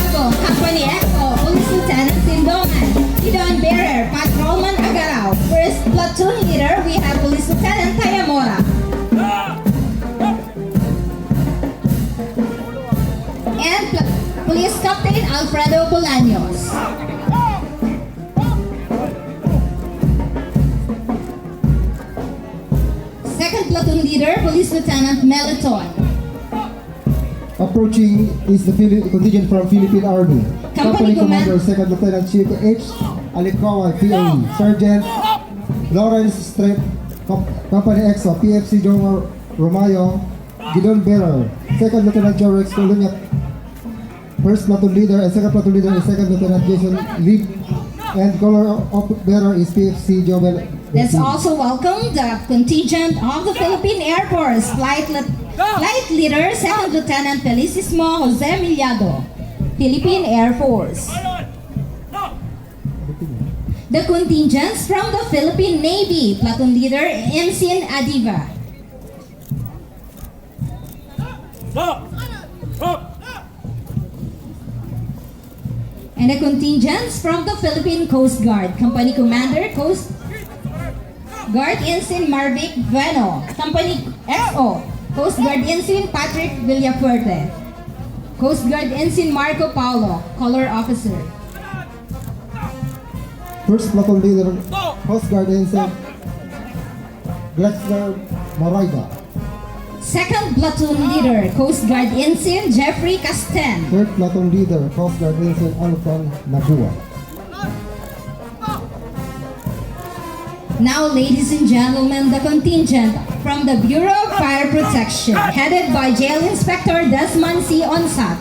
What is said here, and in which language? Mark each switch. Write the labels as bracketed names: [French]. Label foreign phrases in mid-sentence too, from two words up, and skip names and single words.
[English] Company XO, Police Lieutenant Sindongan, Gidon Bearer, Patrolman Agaraw. First platoon leader, we have Police Lieutenant Tayamora. And Police Captain Alfredo Bolaños. Second platoon leader, Police Lieutenant Meliton. Approaching is the contingent from Philippine Army. Company Commander, Second Lieutenant Chief H. Alikawa, PA. Sergeant Lawrence Strait, Company EXO, PFC Jomar Romayo, Gidon Bearer. Second Lieutenant Joe Rex Colunyak. First platoon leader and second platoon leader is Second Lieutenant Jason Lee. And color bearer is PFC Joel. Let's also welcome the contingent of the Philippine Air Force, Flight Leader, Second Lieutenant Felicissimo Jose Millado, Philippine Air Force. The contingents from the Philippine Navy, Platoon Leader Ensign Adiva. And the contingents from the Philippine Coast Guard, Company Commander Coast Guard Ensign Marvic Veno, Company XO, Coast Guard Ensign Patrick Villafuerte, Coast Guard Ensign Marco Paulo, Color Officer. First platoon leader, Coast Guard Ensign Glexler Moraiba. Second platoon leader, Coast Guard Ensign Jeffrey Casten. Third platoon leader, Coast Guard Ensign Alfred Nabua. Now, ladies and gentlemen, the contingent from the Bureau of Fire Protection, headed by Jail Inspector Desmond C. Onsat.